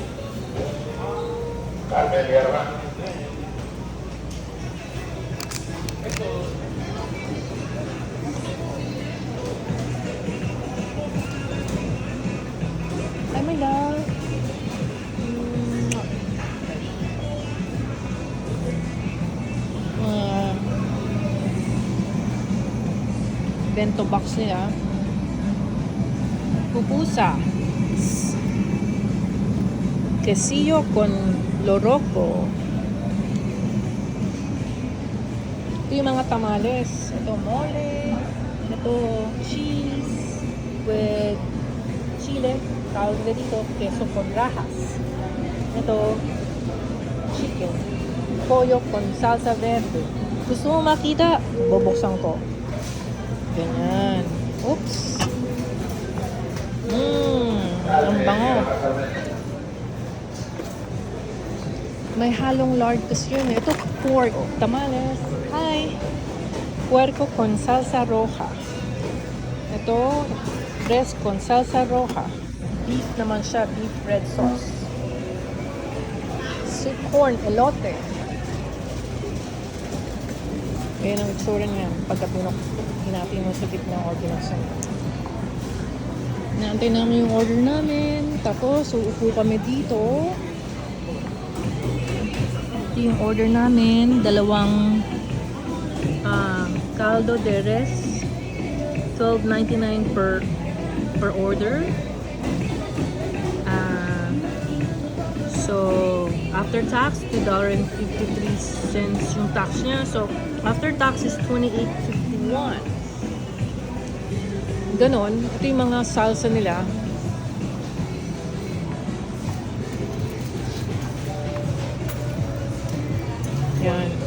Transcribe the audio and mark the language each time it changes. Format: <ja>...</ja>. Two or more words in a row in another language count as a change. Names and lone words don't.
<en>Ay, my love. Bento box</en> <tl>nila.</tl> <es>Pupusa. Quesillo con loroco.</es> <tl>Ito yung mga tamales. Ito mole. Ito</tl> <en>cheese with chile.</en> <tl>Tawag na dito,</tl> <es>queso con rajas.</es> <tl>Ito chicken.</tl> <es>Pollo con salsa verde.</es> <tl>Gusto mo makita? Bubuksan ko. Ganyan. Oops. Ang bango. May halong lard kasi yun. Ito pork.</tl> <es>Tamales. Hi. Puerco con salsa roja. Ito res con salsa roja.</es> <en>Beef</en> <tl>naman siya.</tl> <en>Beef red sauce. Sweet corn, elote.</en> <tl>Ayan ang itsura niya. Pagka hinati mo sa gitna or binuksan. Naantay namin yung order namin. Tapos, uupo kami dito. Ito yung order namin.</tl> <es>Dalawang caldo de res.</es> <en>$12.99 per order. So, after tax, $2.53</en> <tl>yung tax niya.</tl> <en>So, after tax is $28.51. Ganon.</en> <tl>Ito yung mga salsa nila. Yan.</tl>